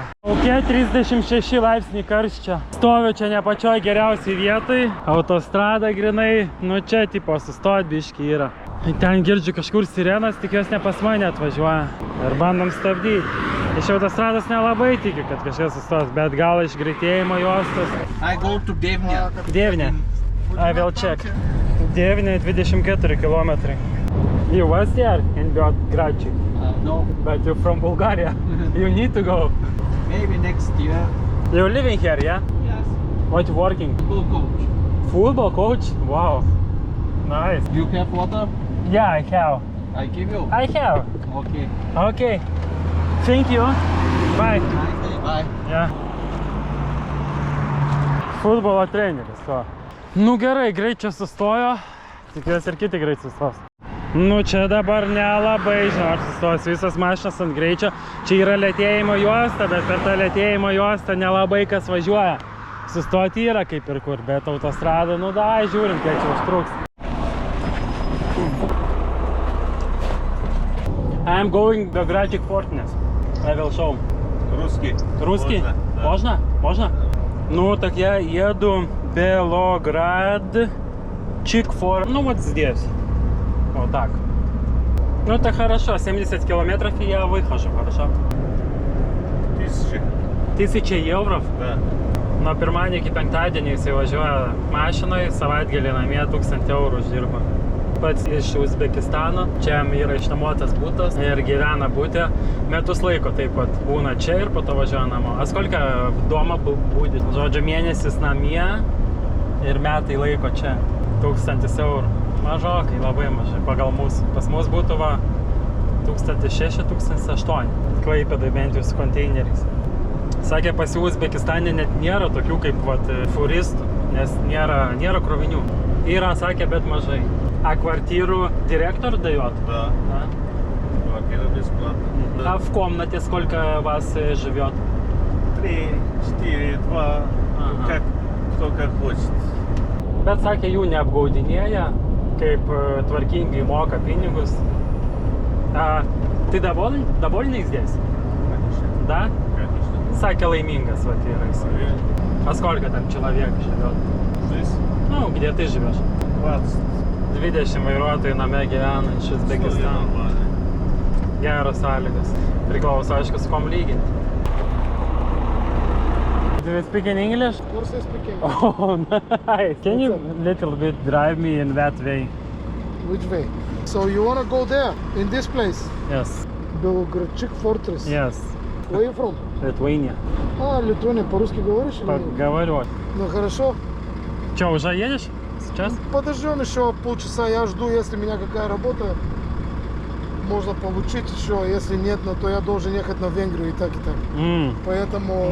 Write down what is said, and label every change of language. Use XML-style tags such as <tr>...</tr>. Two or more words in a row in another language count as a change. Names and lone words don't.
<lt>Lauke 36 laipsniai karščio. Stoviu čia ne pačioj geriausiai vietai. Autostrada grinai, nu čia tipo sustot biški yra. Ten girdžiu kažkur sirenas, tik jos ne pas mane atvažiuoja. Ir bandom stabdyti. Iš autostrados nelabai tikiu, kad kažkas sustos, bet gal iš greitėjimo juostos.</lt> <en>I go to Devnya. Devnė. I will check. Devnė 24 km. You was there in Belgrade? No, But you're from Bulgaria. You need to go. maybe next year. You're living here, yeah? Yes. What you working? Full coach. Football coach? Wow. Nice. You have water? Yeah, I have. I give you. I have. Okay. Okay. Thank you. Bye. Nice day. Bye. Yeah.</en> <lt>Futbolo treneris, va. Nu gerai, greit čia sustojo. Tikiuosi ir kiti greit sustos. Nu čia dabar nelabai, žinau, ar sustos visas mašinas ant greičio. Čia yra lėtėjimo juosta, bet per tą lėtėjimo juostą nelabai kas važiuoja. Sustoti yra kaip ir kur, bet autostrada, nu da, žiūrim, kiek čia užtruks.</lt> <en>I am going the Belgrade Fortness. I will show.</en> <ru>Русский. Русский? Можно? Можно? Ну, так я еду Белоград Чикфор. Ну, вот здесь. Вот так. Ну, это хорошо. 70 километров, и я выхожу. Хорошо? 1000. 1000 евро? Да.</ru> <lt>Nuo pirmadienio iki penktadienio jisai važiuoja mašinai, savaitgalį namie 1000 eurų uždirba. pats iš Uzbekistano. Čia yra išnuomotas būtas ir gyvena būte. Metus laiko taip pat būna čia ir po to važiuoja namo.</lt> <ru>А сколько дома будет?</ru> <lt>Žodžiu, mėnesis namie ir metai laiko čia. 1000 eurų. Mažokai, labai mažai. Pagal mūsų. Pas mus būtų va 1600–1800. Klaipėdai bent jau su konteineriais. Sakė, pas jų Uzbekistane net nėra tokių kaip vat, furistų, nes nėra krovinių. Yra, sakė, bet mažai.</lt> <ru>А квартиру директор дает? Да. Квартира бесплатная. А в комнате сколько вас живет? 3, 4, 2, как, кто как хочет.</ru> <lt>Bet sakė, jų neapgaudinėja, kaip tvarkingai moka pinigus.</lt> <ru>Ты довольный здесь? Конечно. Да? Конечно.</ru> <lt>Sakė, laimingas vat yra jis.</lt> <ru>А сколько там человек живет? Здесь Ну, где ты живешь? 20.</ru> <lt>20 vairuotojų name gyvena iš Uzbekistano. Geros sąlygos. Priklauso, aišku, su kom lyginti.</lt> <en>Do you speak in English? Of course I speak English. Oh, nice. Can you little bit drive me in that way? Which way? So you wanna go there, in this place? Yes. Белоградчик Fortress. Yes. Where you from? Lithuania.</en> <ru>Литвания, по-русски говоришь? Говорю. Ну хорошо. Че, уже едешь сейчас? Подождем еще полчаса, я жду, если у меня какая работа можно получить еще, если нет, то я должен ехать на Венгрию и так. Поэтому</ru>